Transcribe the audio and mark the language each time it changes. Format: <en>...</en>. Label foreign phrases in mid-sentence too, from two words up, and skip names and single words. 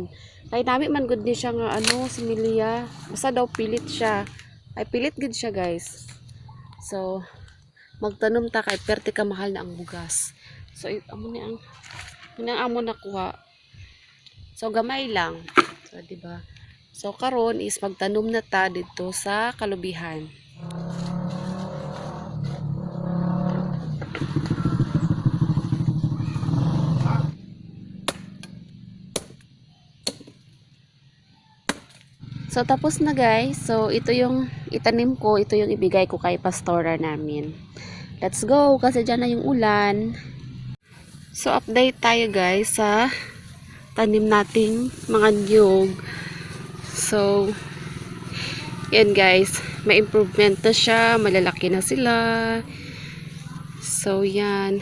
<hil>Kay nami man good ni siya nga similya. Basta daw pilit siya. Ay pilit gud siya, guys. So, magtanom ta kay perte ka mahal na ang bugas. So, amo ni ang amo nakuha. So, gamay lang. So, di ba? So, karon is magtanom na ta dito sa kalubihan.</hil> <tl>So, tapos na guys. So, ito yung itanim ko. Ito yung ibigay ko kay pastora namin.</tl> <en>Let's go.</en> <tl>Kasi dyan na yung ulan. So, update tayo guys sa tanim nating mga niyog. So, yan guys. May improvement na siya. Malalaki na sila. So, yan.</tl>